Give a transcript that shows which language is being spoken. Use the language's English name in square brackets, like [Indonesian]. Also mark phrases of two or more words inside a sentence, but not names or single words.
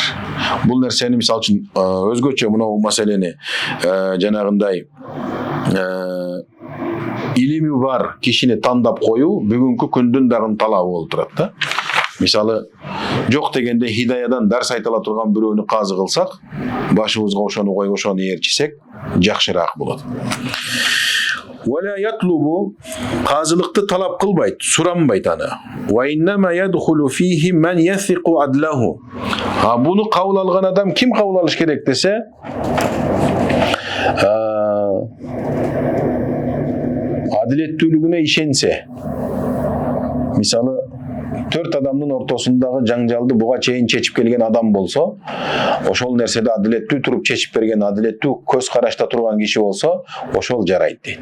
[Kyrgyz] Бул нерсени мисал үчүн өзгөчө мына маселени жанагындай илими бар кишини тандап коюу бүгүнкү күндүн дагы талабы болуп турат да. Мисалы жок дегенде хидаядан дарс айтыла турган бирөөнү казы кылсак, башыбызга ошону коюп ошону ээрчисек жакшыраак болот. [Arabic] ولا يطلب [Kyrgyz] казылыкты талап кылбайт, суранбайт аны. [Arabic] وإنما يدخل فيه من يثق عدله. [Kyrgyz] Буну кабыл алган адам ким кабыл алыш керек десе, адилеттүүлүгүнө ишенсе. Мисалы 4 адамдын ортосундагы жаңжалды буга чейин чечип келген адам болсо, ошол нерседе адилеттүү туруп чечип берген, адилеттүү көз карашта турган киши болсо, ошол жарайт дейт.